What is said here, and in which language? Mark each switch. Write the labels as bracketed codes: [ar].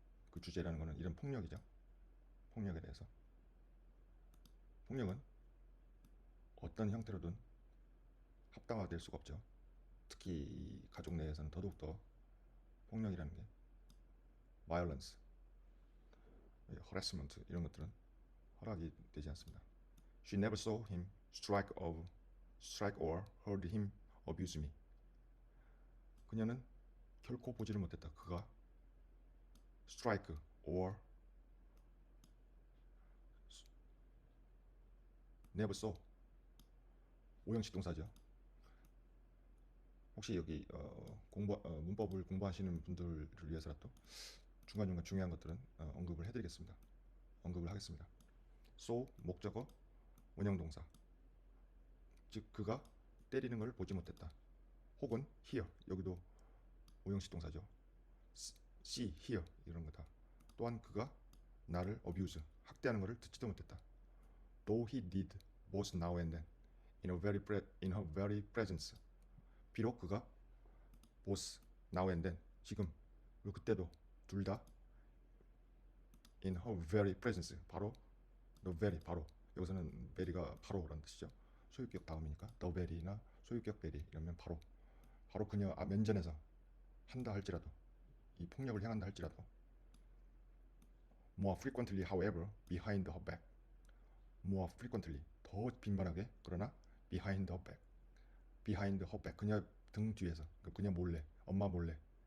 [ko] 그 주제라는 것은 이런 폭력이죠. 폭력에 대해서. 폭력은 어떤 형태로든 합당화될 수가 없죠. 특히 가족 내에서는 더더욱더 폭력이라는 게 violence, harassment 이런 것들은 허락이 되지 않습니다. [en] She never saw him strike or heard him abuse me. [ko] 그녀는 결코 보지를 못했다. 그가 [en] strike or never saw, [ko] 오형식 동사죠. 혹시 여기 문법을 공부하시는 분들을 위해서라도 중간중간 중요한 것들은 언급을 해드리겠습니다. 언급을 하겠습니다. so 목적어, 원형동사. 즉 그가 때리는 걸 보지 못했다. 혹은 hear, 여기도 오형식 동사죠. see, hear 이런 거다. 또한 그가 나를 abuse, 학대하는 것을 듣지도 못했다. [en] Though he did both now and then in her very presence. [ko] 비록 그가 [en] both now and then, [ko] 지금 그리고 그때도 둘 다 [en] in her very presence, [ko] 바로 the very, 바로 여기서는 very가 바로라는 뜻이죠. 소유격 다음이니까 the very나 소유격 very 이러면 바로 그녀 면전에서 한다 할지라도, 이 폭력을 행한다 할지라도 [en] more frequently however behind her back, [ko] more frequently 더 빈번하게, 그러나 [en] behind her back [ko] 그녀 등 뒤에서, 그녀 몰래, 엄마 몰래.